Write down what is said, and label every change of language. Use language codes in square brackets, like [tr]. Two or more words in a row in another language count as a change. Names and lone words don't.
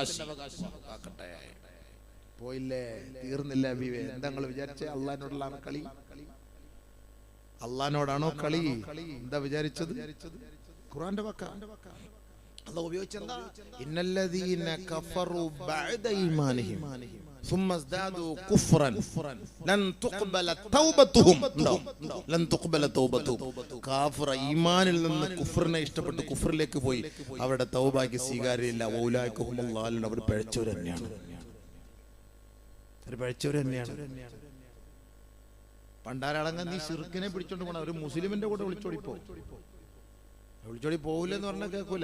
[ml] പോയില്ലേ, തീർന്നില്ല. എന്താ നിങ്ങൾ വിചാരിച്ചേ? അള്ളാഹിനോടുള്ള കളി? അള്ളാഹിനോടാണോ കളി? എന്താ വിചാരിച്ചത്? ഖുർആന്റെ വാക്കാ. അല്ലാഹു ഉപയോഗിച്ചെന്താ? [ar] إن الذين كفروا بعد إيمانهم ثم ازدادوا كفرا لن تقبل توبتهم. لن تقبل توبتهم. [ml] കാഫിർ ഈമാനിൽ നിന്ന് കുഫറിനെ ഇഷ്ടപ്പെട്ട് കുഫറിലേക്ക് പോയി, അവരുടെ തൗബയ്ക്ക് സ്വീകാര്യമില്ല. [ar] أولئك هم الضالون. [ml] അവർ പിഴച്ചവർ തന്നെയാണ്. പണ്ടാരടങ്ങാൻ നീ ശിർക്കിനെ പിടിച്ചോണ്ട് പോണ ഒരു മുസ്ലിമിന്റെ കൂടെ വിളിച്ചോടി പോവില്ലെന്ന് പറഞ്ഞാൽ കേൾക്കൂല.